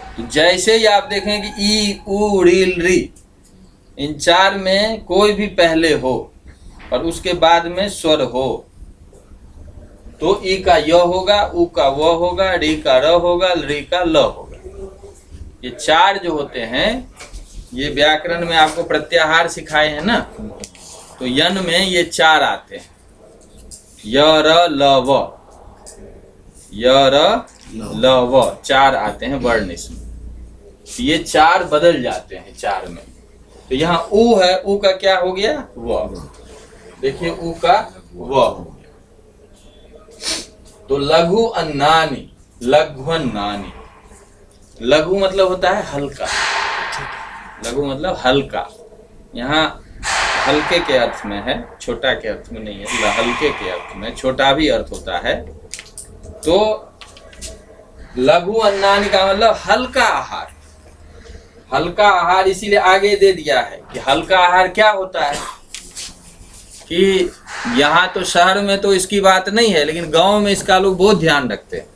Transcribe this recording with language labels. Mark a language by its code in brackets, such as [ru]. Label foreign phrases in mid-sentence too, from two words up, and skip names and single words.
[hi] तो जैसे ही आप देखें कि ई उ रील री, इन चार में कोई भी पहले हो और उसके बाद में स्वर हो तो ई का य होगा, उ का व होगा, री का र होगा, री का ल होगा। ये चार जो होते हैं, ये व्याकरण में आपको प्रत्याहार सिखाए हैं ना, तो यन में ये चार आते हैं, य र ल व, य र ल व, चार आते हैं वर्ण इसमें। तो ये चार बदल जाते हैं चार में। तो यहाँ उ है, उ का क्या हो गया, व। देखिए उ का व हो गया। तो [sa] लघु अन्नानि, [hi] लघ्वन्नानि, लघु मतलब होता है हल्का, लघु मतलब हल्का, यहाँ हल्के के अर्थ में है, छोटा के अर्थ में नहीं है, हल्के के अर्थ में, छोटा भी अर्थ होता है। तो [sa] लघु अन्नानि [hi] का मतलब हल्का आहार, हल्का आहार इसीलिए आगे दे दिया है कि हल्का आहार क्या होता है, कि यहाँ तो शहर में तो इसकी बात नहीं है, लेकिन गांव में इसका लोग बहुत ध्यान रखते हैं।